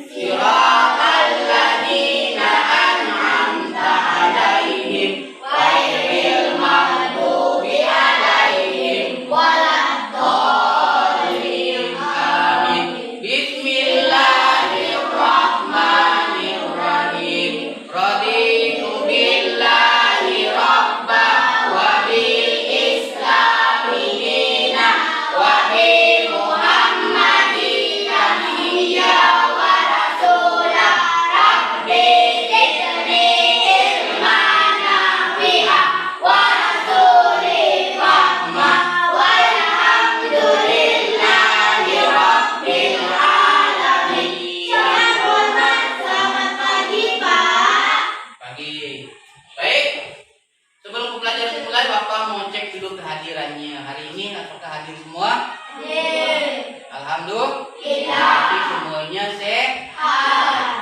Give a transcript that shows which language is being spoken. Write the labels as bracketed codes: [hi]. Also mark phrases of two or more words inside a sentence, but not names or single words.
[ar] صراط الذين أنعمت عليهم غير المغضوب عليهم ولا الضالين. Amin. بسم الله الرحمن الرحيم. رضيت بالله ربا وبالإسلام دينا وبمحمد نبيا ورسولا. رب زدني علما نافعا ورسولي رحمة. والحمد لله رب العالمين. [id] Selamat pagi, Pak. Pagi. Baik. Sebelum pembelajaran dimulai, Bapak mau cek dulu kehadirannya. Hari ini apakah hadir semua? Alhamdulillah. Berarti semuanya sehat.